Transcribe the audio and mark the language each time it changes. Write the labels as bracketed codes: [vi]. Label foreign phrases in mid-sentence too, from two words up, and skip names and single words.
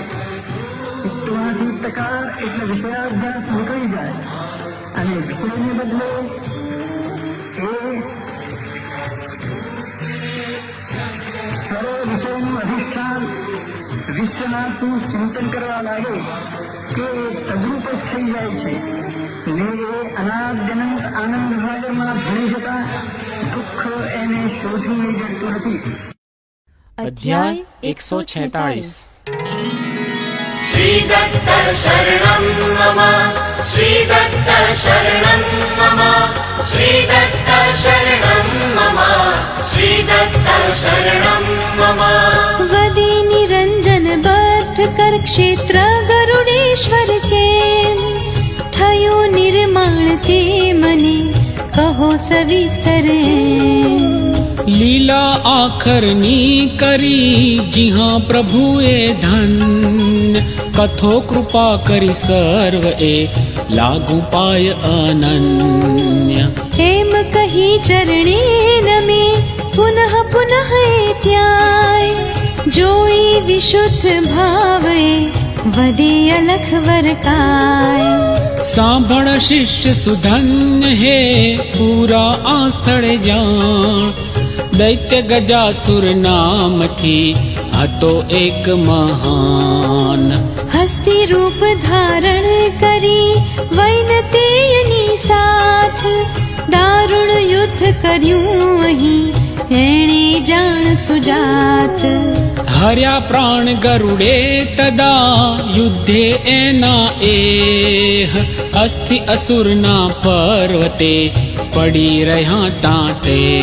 [gu] ચિત્તમાંથી ટકાર એટલે વિષયાભ્યાસ નીકળી જાય અને વિષયને બદલે એ સર્વ વિષયનું અધિષ્ઠાન વિશ્વનાથનું ચિંતન કરવા લાગે કે તદ્રુપ જ થઈ જાય છે ને એ અનાદ્યનંત આનંદ ભાગમાં ભળી જતા દુઃખ એને શોધી લઈ જતું નથી. અધ્યાય 146. [sa] श्री दत्त शरणं मम श्री दत्त शरणं मम श्री दत्त शरणं मम श्री दत्त शरणं मम. [gu] વદે નિરંજન બદ્ધ કર ક્ષેત્ર ગરુડેશ્વર કે થયો નિર્માણ તે મને કહો સવિસ્તરે. લીલા આખરની કરી જીહા પ્રભુએ ધન્ય, કથો કૃપા કરી સર્વ એ લાગુ પાય અનન્ય. હેમ કહી ચરણે નમે પુનઃ પુનઃ ત્યાય, જોઈ વિશુદ્ધ ભાવે વદે અલખ વરકાય. સાંભળ શિષ્ય સુધન્ય હે પૂરા આ સ્થળે જાણ, દૈત્ય ગજાસુર નામથી હતો એક મહાન. હસ્તી રૂપ ધારણ કરી વૈનતેયની સાથ, દારુણ યુદ્ધ કર્યું અહીં એણે જાણ સુજાત. હર્યા પ્રાણ ગરુડે તદા યુદ્ધે એના એહ, અસ્થિ અસુરના પર્વતે પડી રહ્યા તાતે.